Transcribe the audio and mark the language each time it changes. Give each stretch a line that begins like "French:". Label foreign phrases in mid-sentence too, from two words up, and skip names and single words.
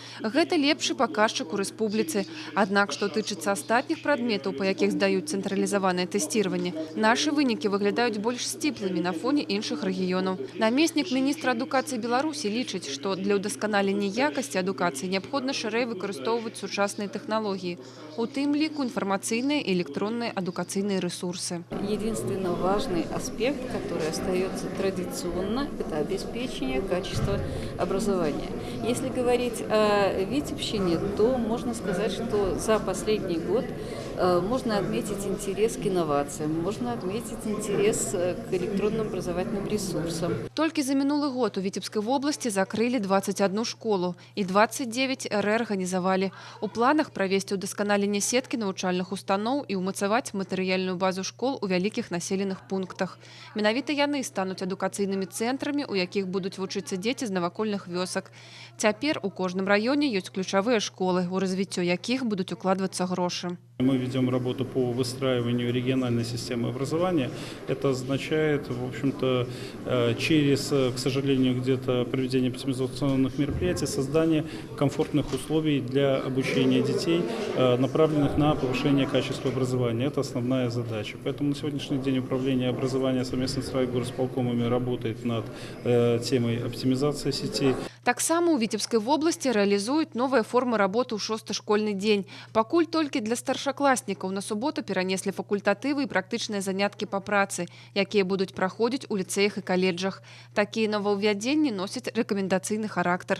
Belarusian: Гэта лепшы паказчык у рэспубліцы. Аднак, што тычыцца астатніх прадметаў, па якіх здаюць цэнтралізаванае тэсціраванне, нашы вынікі выглядаюць больш сціплымі на фоне іншых рэгіёнаў. Намеснік міністра адукацыі Беларусі лічыць, што для ўдасканалення якасці адукацыі неабходна шырэй выкарыстоўваць сучасныя тэхналогіі, у тым ліку інфармацыйныя і электронныя адукацыйныя рэсурсы.
Russian: Единственно важный аспект, который остается традиционно, это обеспечение качества образования. Если говорить о Витебщине, то можно сказать, что за последний год можно отметить интерес к инновациям, можно отметить интерес к электронным образовательным ресурсам.
Belarusian: Толькі за мінулы год у Віцебскай вобласці закрылі 21 школу і 29 рэарганізавалі. У планах правесці ўдасканаленне сеткі навучальных устаноў і ўмацаваць матэрыяльную базу школ у вялікіх населеных пунктах. Менавіта яны стануць адукацыйнымі цэнтрамі, у якіх будуць вучыцца дзеці з навакольных вёсак. Цяпер у кожным раёне ёсць ключавыя школы, у развіццё якіх будуць укладвацца грошы.
Russian: Мы ведем работу по выстраиванию региональной системы образования. Это означает, в общем-то, через, к сожалению, где-то проведение оптимизационных мероприятий, создание комфортных условий для обучения детей, направленных на повышение качества образования. Это основная задача. Поэтому на сегодняшний день управление образования совместно с райгорисполкомами работает над темой оптимизации сетей.
Belarusian: Таксама у Віцебскай вобласці рэалізуюць новыя формы работы ў 6-й школьны дзень. Пакуль толькі для старшакласнікаў на суботу перанеслі факультатывы і практычныя заняткі па працы, якія будуць праходзіць у ліцэях і каледжах. Такія новаўвядзенні носяць рэкамендацыйны характар.